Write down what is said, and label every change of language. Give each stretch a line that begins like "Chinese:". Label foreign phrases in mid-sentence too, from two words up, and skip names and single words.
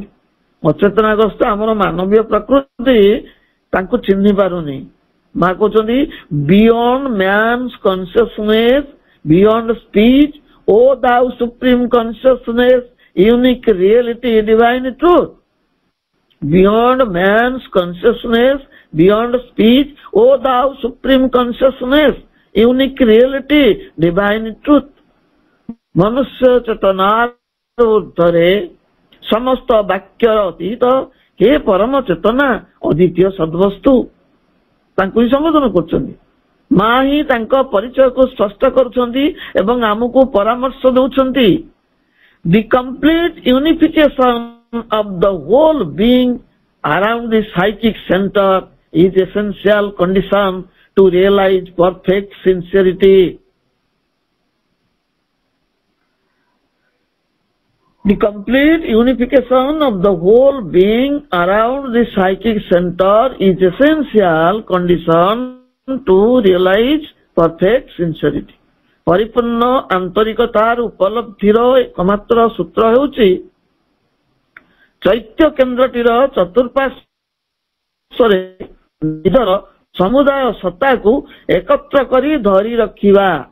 Odia: ଅଚେତନାଗ୍ରସ୍ତ ଆମର ମାନବୀୟ ପ୍ରକୃତି ତାଙ୍କୁ ଚିହ୍ନି ପାରୁନି। ମା କହୁଛନ୍ତି
English: beyond man's consciousness, beyond speech, O thou supreme consciousness, unique reality, divine truth. Beyond man's consciousness, beyond speech, O thou supreme consciousness, unique reality, divine truth.
Odia: ମନୁଷ୍ୟ ଚେତନାର ଊର୍ଦ୍ଧ୍ୱରେ ସମସ୍ତ ବାକ୍ୟର ଅତୀତ ହେ ପରମ ଚେତନା ଅଦ୍ୱିତୀୟ ସଦ୍ବସ୍ତୁ, ତାଙ୍କୁ ହିଁ ସମ୍ବୋଧନ କରୁଛନ୍ତି। ମା ହିଁ ତାଙ୍କ ପରିଚୟକୁ ସ୍ପଷ୍ଟ କରୁଛନ୍ତି ଏବଂ ଆମକୁ ପରାମର୍ଶ ଦେଉଛନ୍ତି।
English: The complete unification of the whole being around the psychic center is essential condition to realize perfect sincerity. The complete unification of the whole being around the psychic center is essential condition to realize perfect sincerity.
Odia: ପରିପୂର୍ଣ୍ଣ ଆନ୍ତରିକତାର ଉପଲବ୍ଧିର ଏକମାତ୍ର ସୂତ୍ର ହେଉଛି ଚୈତ୍ୟ କେନ୍ଦ୍ରଟିର ଚତୁଃପାର୍ଶ୍ୱରେ ନିଜର ସମୁଦାୟ ସତ୍ତାକୁ ଏକତ୍ର କରି ଧରି ରଖିବା।